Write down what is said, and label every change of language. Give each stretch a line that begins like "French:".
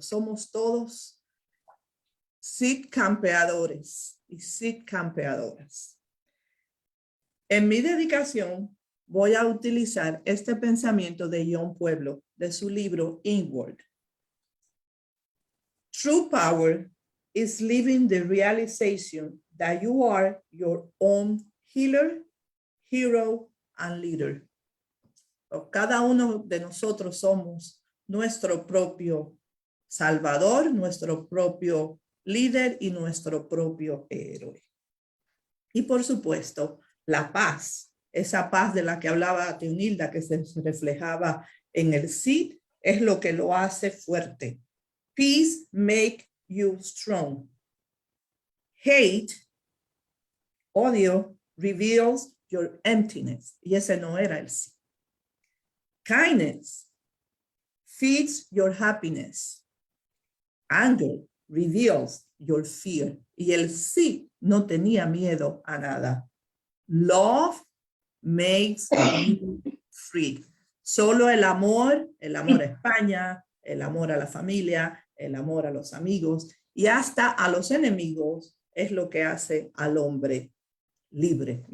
Spanish: Somos todos CID campeadores y CID campeadoras. En mi dedicación voy a utilizar este pensamiento de John Pueblo, de su libro Inward.
English: True power is living the realization that you are your own healer, hero, and leader.
Spanish: Cada uno de nosotros somos nuestro propio salvador, nuestro propio líder y nuestro propio héroe. Y por supuesto, la paz, esa paz de la que hablaba Teonilda, que se reflejaba en el CID, es lo que lo hace fuerte.
English: Peace make you strong. Hate, odio, reveals your emptiness.
Spanish: Y ese no era el CID.
English: Kindness feeds your happiness. Anger reveals your fear.
Spanish: Y el CID no tenía miedo a nada.
English: Love makes you free.
Spanish: Solo el amor a España, el amor a la familia, el amor a los amigos y hasta a los enemigos es lo que hace al hombre libre.